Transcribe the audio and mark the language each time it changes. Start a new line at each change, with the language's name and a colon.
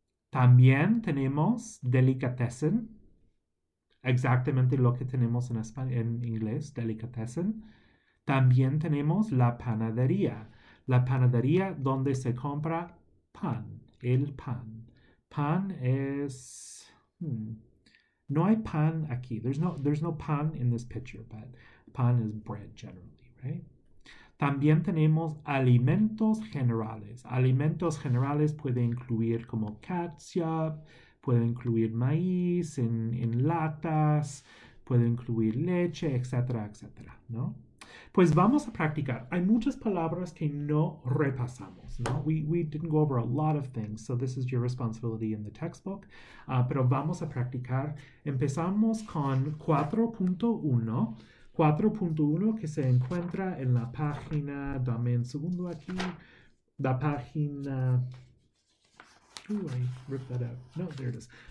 Spanish: También tenemos delicatessen, exactamente lo que tenemos en inglés, delicatessen. También tenemos la panadería. La panadería donde se compra pan, el pan. Pan es... no hay pan aquí.
English: There's no pan in this picture, but pan is bread generally, right?
Spanish: También tenemos alimentos generales. Alimentos generales puede incluir como ketchup, puede incluir maíz en latas, puede incluir leche, etcétera, etcétera, ¿no? Pues vamos a practicar. Hay muchas palabras que no repasamos, ¿no?
English: We didn't go over a lot of things, so this is your responsibility in the textbook.
Spanish: Pero vamos a practicar. Empezamos con 4.1. 4.1 que se encuentra en la página, dame un segundo aquí, la página,
English: I ripped that out. No, there it is.